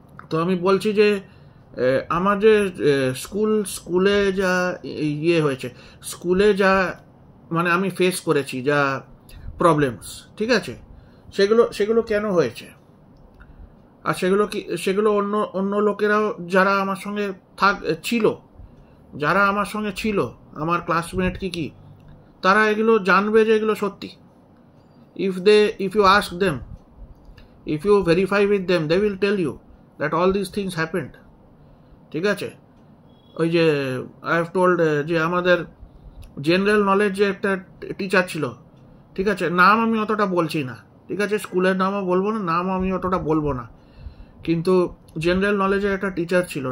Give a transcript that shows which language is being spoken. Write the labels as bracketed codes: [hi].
[bn] তো আমি বলছি যে আমার যে স্কুলে যা ইয়ে হয়েছে, স্কুলে যা মানে আমি ফেস করেছি যা প্রবলেমস, ঠিক আছে, সেগুলো কেন হয়েছে, আর সেগুলো অন্য লোকেরাও যারা আমার সঙ্গে ছিল, আমার ক্লাসমেট কি তারা এগুলো জানবে যে এগুলো সত্যি। [en] if you ask them, if you verify with them, they will tell you that all these things happened. [bn] ঠিক আছে, ওই যে [en] I have told [bn] যে আমাদের জেনারেল নলেজ যে একটা টিচার ছিল, ঠিক আছে, নাম আমি অতটা বলছি না। ঠিক আছে, স্কুলের নামও বলবো না, নাম আমি অতটা বলবো না, কিন্তু জেনারেল নলেজের একটা টিচার ছিল।